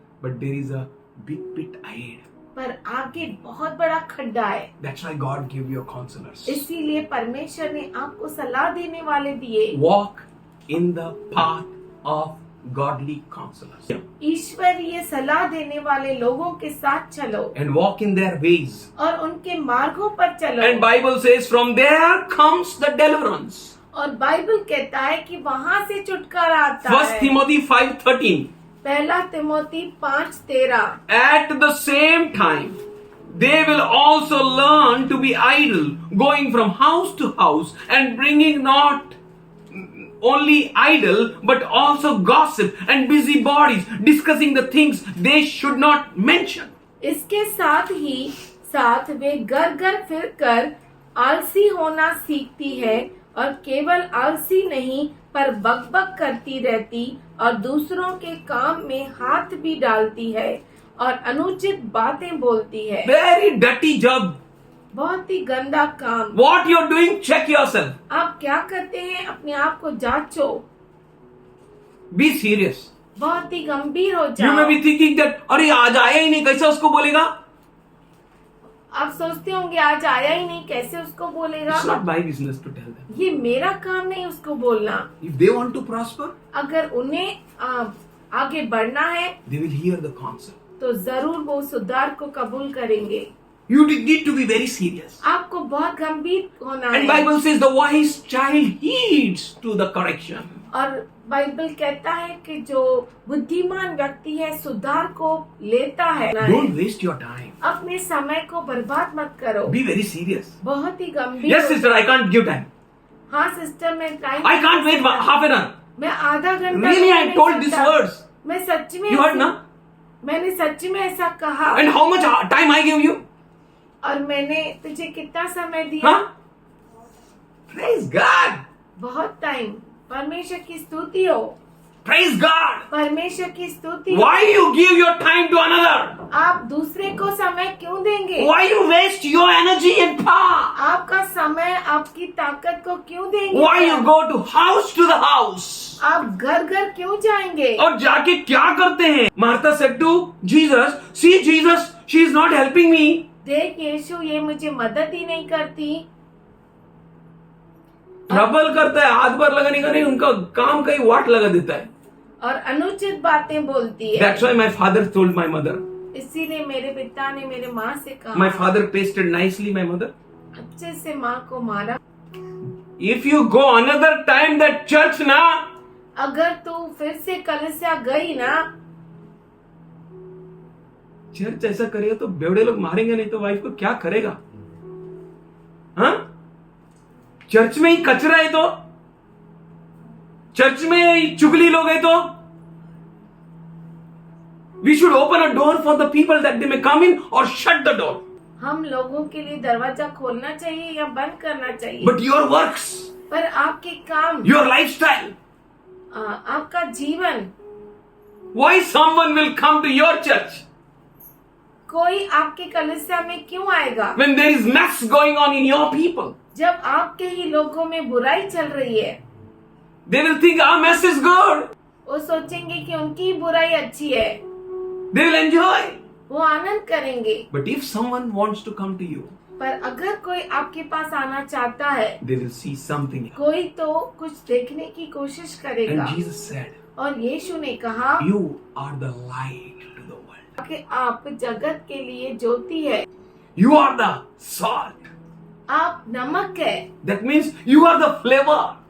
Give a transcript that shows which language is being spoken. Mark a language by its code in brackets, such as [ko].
[en] but there is a big pit ahead. [hi] पर आगे बहुत बड़ा खड्डा है। [en] That's why God gave you counselors. [hi] इसीलिए परमेश्वर ने आपको सलाह देने वाले दिए। [en] Walk in the path of godly counselors. [hi] ईश्वरीय सलाह देने वाले लोगों के साथ चलो [en] And walk in their ways. [hi] और उनके मार्गों पर चलो। [en] And Bible says from there comes the deliverance. [hi] और बाइबल कहता है कि वहाँ से छुटकारा आता [en] 1 [hi] है। [en] Timothy 5:13. [hi] पहला Timothy 5:13। [en] At the same time, they will also learn to be idle, going from house to house and bringing not only idle but also gossip and busybodies, discussing the things they should not mention. [hi] इसके साथ ही साथ वे घर घर फिरकर आलसी होना सीखती है और केवल आलसी नहीं पर बकबक करती रहती और दूसरों के काम में हाथ भी डालती है और अनुचित बातें बोलती है। [en] Very dirty job. [hi] बहुत ही गंदा काम। [en] What you're doing, check yourself. [hi] आप क्या करते हैं अपने आप को जांचो। [en] Be serious. [hi] बहुत ही गंभीर हो [en] You may [hi] जाओ। [en] be thinking that, [hi] अरे आज आया ही नहीं, कैसे उसको बोलेगा? आप सोचते होंगे आज आया ही नहीं, कैसे उसको बोलेगा। [en] It's not my business to tell them. [hi] ये मेरा काम नहीं उसको बोलना। [en] If they want to prosper, [hi] अगर उन्हें आगे बढ़ना है [en] they will hear the counsel. [hi] तो जरूर वो सुधार को कबूल करेंगे। [en] You need to be very serious. [hi] आपको बहुत गंभीर होना [en] And [hi] है। [en] Bible says the wise child heeds to the correction. [hi] और बाइबल कहता है कि जो बुद्धिमान व्यक्ति है सुधार को लेता है। [en] Don't waste your time. [hi] अपने समय को बर्बाद मत करो। [en] Be very serious. [hi] बहुत ही गंभीर। [en] Yes, sister, I can't give time. [hi] हाँ सिस्टर, मैं time [en] I can't wait half an hour. [hi] मैं आधा घंटा [en] Really, I [hi] नहीं [en] told these [hi] सकता। [en] words. [hi] मैं सच में [en] You heard, na? [hi] मैंने सच में ऐसा कहा। [en] And how much time I give you? [hi] और मैंने तुझे कितना समय दिया? [en] Huh? Praise God. [hi] बहुत टाइम। परमेश्वर की स्तुति हो। [en] Praise God. [hi] परमेश्वर की स्तुति हो। [en] Why you give your time to another? [hi] आप दूसरे को समय क्यों देंगे? [en] Why you waste your energy and power? [hi] आपका समय आपकी ताकत को क्यों देंगे? [en] Why you go to the house? [hi] आप घर घर क्यों जाएंगे? और जाके क्या करते हैं? [en] Martha said to Jesus, see Jesus, she is not helping me. [hi] देख यीशु, ये मुझे मदद ही नहीं करती। ट्रबल करता है, हाथ पर लगाने का नहीं, उनका काम कहीं वाट लगा देता है। और अनुचित बातें बोलती है। [en] That's why my father told my mother. [hi] इसीलिए मेरे पिता ने मेरे माँ से कहा। [en] My father pasted nicely my mother. [hi] अच्छे से माँ को मारा। [en] If you go another time that church na, [hi] अगर तू फिर से कलीसिया गई ना, चर्च ऐसा करेगा तो बेवड़े लोग मारेंगे, नहीं तो वाइफ को क्या करेगा? हाँ? चर्च में ही कचरा है तो, चर्च में ही चुगली लोग है तो, [en] we should open a door for the people that they may come in or shut the door. [hi] हम लोगों के लिए दरवाजा खोलना चाहिए या बंद करना चाहिए। [en] But your works, [hi] पर आपके काम, [en] your lifestyle, [hi] आपका जीवन, [en] why someone will come to your church [hi] कोई आपके कलीसिया में क्यों आएगा [en] when there is mess going on in your people? [hi] जब आपके ही लोगों में बुराई चल रही है? [en] They will think our mess is good. [hi] वो सोचेंगे कि उनकी बुराई अच्छी है, [en] They will enjoy. [hi] वो आनंद करेंगे। [en] But if someone wants to come to you, [hi] पर अगर कोई आपके पास आना चाहता है, [en] they will see something. [hi] कोई तो कुछ देखने की कोशिश करेगा। [en] And Jesus said, [hi] और यीशु ने कहा [en] you are the light to the world. [hi] कि आप जगत के लिए ज्योति है, [en] You are the salt. [hi] आप नमक है। [en] That means you are the flavor.